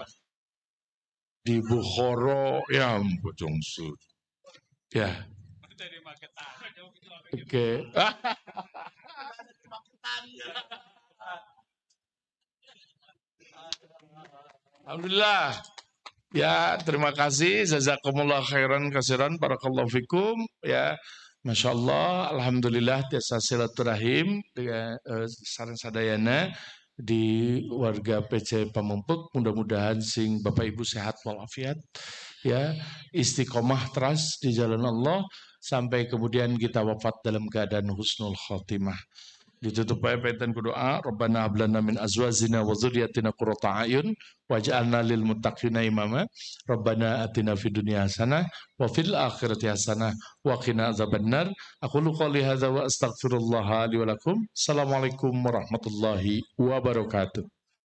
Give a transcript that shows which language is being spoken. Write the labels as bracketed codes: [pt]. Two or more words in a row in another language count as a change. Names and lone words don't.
[id] Di Bukhara, ya Bojong Sere. Ya. Oke. Alhamdulillah. Ya, terima kasih. [ar] جزاكم الله خيرا كثيرا. بارك الله فيكم. يا، ما شاء الله. الحمد لله. [su] Tiasa silaturahim dengan sarang sadayana di warga PC Pamumpuk. [id] Mudah-mudahan sing Bapak Ibu sehat walafiat. Ya, istiqomah terus di jalan Allah sampai kemudian kita wafat dalam keadaan [ar] حسن الخاتمة. [id] Ditutup aja [su] paitan ku doa, [ar] ربنا هب لنا من أزواجنا وذرياتنا قرة أعين واجعلنا للمتقين إماما. ربنا آتنا في الدنيا حسنة وفي الآخرة حسنة وقنا عذاب النار. أقول قولي هذا وأستغفر الله لي ولكم. السلام عليكم ورحمة الله وبركاته.